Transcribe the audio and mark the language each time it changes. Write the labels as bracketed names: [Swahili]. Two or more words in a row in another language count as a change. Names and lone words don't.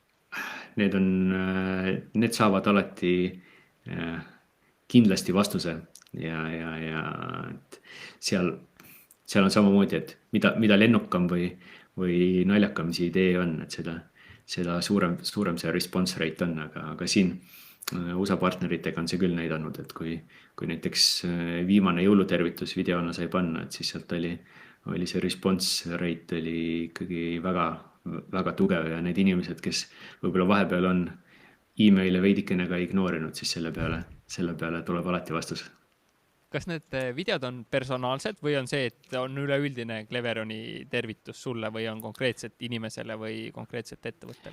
[Estonian] Need saavad alati kindlasti vastuse ja et seal on samamoodi, et mida lennukam või naljakam see idee on, et seda suurem see [English] response rate [Estonian] on, aga siin USA partneritega on see küll näidanud, et kui näiteks viimane jõulutervitus videona sai panna, et siis sealt oli see [English] response rate [Estonian] oli ikkagi väga, väga tugev ja need inimesed, kes võib-olla vahepeal on email'e veidikene ka ignoorinud, siis selle peale tuleb alati vastus. Kas need videod on personaalsed või on see, et on üleüldine Cleveroni tervitus sulle või on konkreetselt inimesele või konkreetselt ettevõttele?